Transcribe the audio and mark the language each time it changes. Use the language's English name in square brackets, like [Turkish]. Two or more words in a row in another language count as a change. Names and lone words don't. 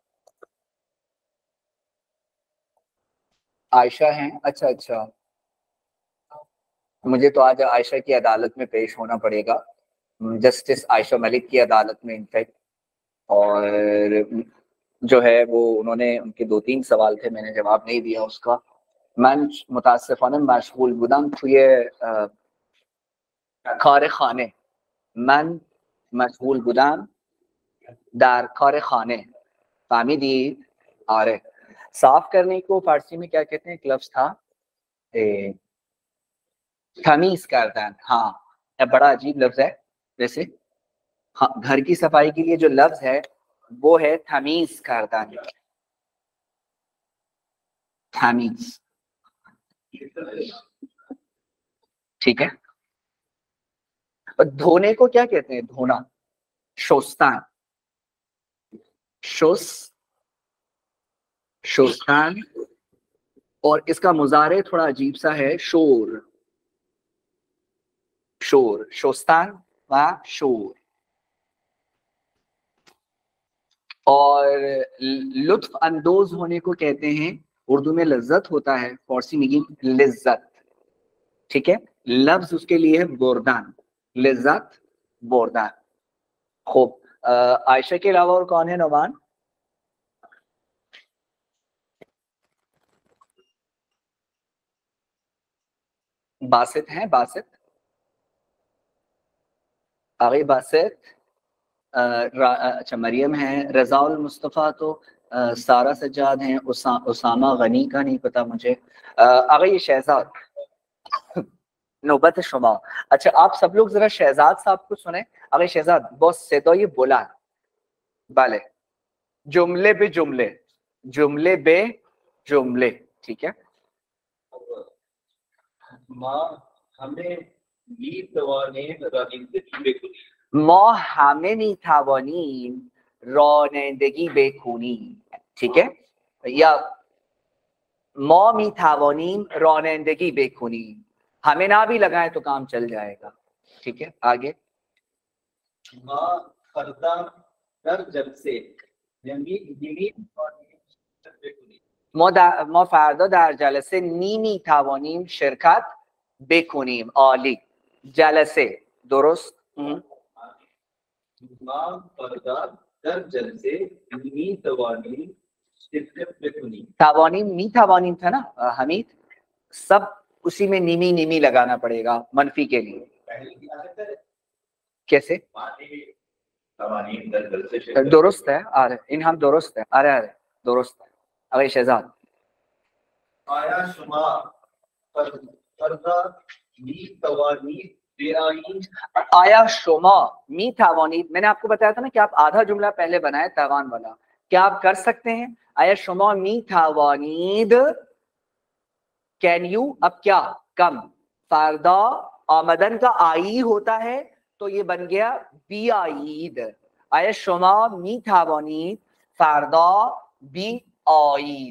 [Urdu] عائشہ ہیں؟ اچھا، مجھے تو آج عائشہ کی عدالت میں پیش ہونا پڑے گا، جسٹس عائشہ ملک کی عدالت میں انفیکٹ. اور جو ہے وہ انہوں نے، ان کے 2-3 سوال تھے، میں نے جواب نہیں دیا اس کا. [Persian] من متاسفانه مشغول بودم توی کار خانه. من مشغول بودم در کار خانه. فهمیدید؟ آره. [Urdu] صاف کرنے کو فارسی میں کیا کہتے ہیں؟ ایک لفظ تھا [Persian] تمیز کردن. [Urdu] ہاں، بڑا عجیب لفظ ہے. ویسے گھر کی صفائی کے لیے جو لفظ ہے وہ ہے [Persian] تمیز کردن. [Urdu] تمیز، ٹھیک ہے. اور دھونے کو کیا کہتے ہیں؟ دھونا، [Persian] شستن. شستن. [Urdu] اور اس کا مضارع تھوڑا عجیب سا ہے، شور. [Persian] شستن و شور. [Urdu] اور لطف اندوز ہونے کو کہتے ہیں، اردو میں لذت ہوتا ہے، فارسی میں لذت، ٹھیک ہے. لفظ اس کے لیے ہے [Persian] بردن، لذت، بردن. [Urdu] خوب، عائشہ کے علاوہ اور کون ہے نعمان؟ باسط ہیں؟ باسط، آگے باسط. اچھا مریم ہیں. رضا المصطفیٰ تو سارا سجاد ہیں. اسامہ غنی کا نہیں پتا مجھے. آگے یہ شہزاد، [Persian] نوبت شما. [Urdu] اچھا آپ سب لوگ ذرا شہزاد صاحب کو سنیں. [Persian] آگے شہزاد بہت صدای بلند. بله، جمله به جمله، جمله به جمله، [Urdu] ٹھیک ہے. [Persian] ما همه میتوانیم رانندگی بکنیم، [Urdu] ٹھیک ہے. [Persian] یا ما میتوانیم رانندگی بکنیم، [Urdu] ہمیں نہ بھی لگائیں تو کام چل جائے گا، ٹھیک ہے. [Persian] آگے ما خردم در جلسه، ما فردا در جلسه نمیتوانیم شرکت بکنیم. عالی. جلسه درست. ما فردا در جلسه میتوانیم شرکت بکنیم. توانیم میتوانیم [Urdu] تھا نا حمید, سب اسی میں نیمی نیمی لگانا پڑے گا منفی کے لیے. کیسے درست ہے؟ آرے ان ہم درست ہے. آرے درست ہے. اگر شہزاد [Persian] آیا شما فردا میتوانید بیایید. آیا شما می توانید, [Urdu] میں نے آپ کو بتایا تھا نا کہ آپ آدھا جملہ پہلے بنائے توان والا, کیا آپ کر سکتے ہیں؟ [Persian] آیا شما می توانید, [English] can you, [Urdu] اب کیا کم, فردا آمدن کا آئی ہوتا ہے تو یہ بن گیا [Persian] بی آئید. آیا شما می توانید فردا بی آئید.